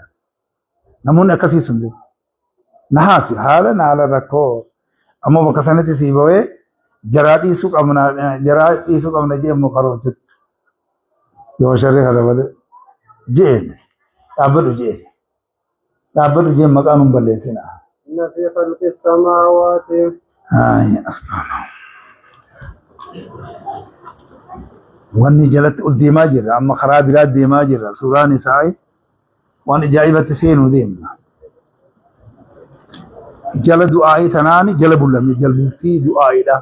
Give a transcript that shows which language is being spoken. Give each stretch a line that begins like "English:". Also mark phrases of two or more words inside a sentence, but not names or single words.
Oromo: Namoonni akkasii sun jiru. Nahaasi haala rakkoo ammoo bakka sanatti sii bawee jaraa dhiisuu qabna jeemmoo karoorti. Yoo sharrii kana malee jeen dhaabbadhu jeen maqaan hin balleessina.
Arabic: إن في خلق السماوات
Oromo: wanni jalatti ol deemaa jirra amma karaa biraa deemaa jirra suuraan isaa waan ajaa'ibatti seenu deemna. Jala du'aa'ii tanaani jala bullamne jalbultii du'aa'iidha.